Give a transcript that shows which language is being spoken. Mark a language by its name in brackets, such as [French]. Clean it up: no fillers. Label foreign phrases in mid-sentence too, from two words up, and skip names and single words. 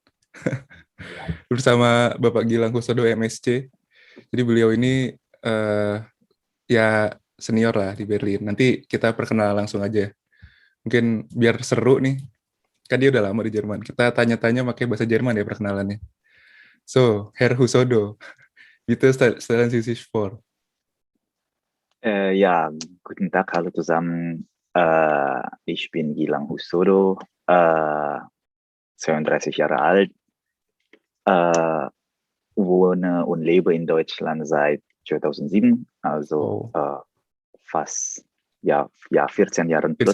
[Indonesian] Bersama Bapak Gilang Husodo MSc. Jadi beliau ini ya senior lah di Berlin. Nanti kita perkenalan langsung aja. Mungkin biar seru nih. Kan dia udah lama di Jerman. Kita tanya-tanya pakai bahasa Jerman ya perkenalannya. [German] So, Herr Husodo, bitte stellen Sie sich vor. Ja, guten Tag, hallo zusammen. Ich bin Gilang Husodo, 32 Jahre alt, wohne und lebe in Deutschland seit 2007, also fast 14 Jahren plus,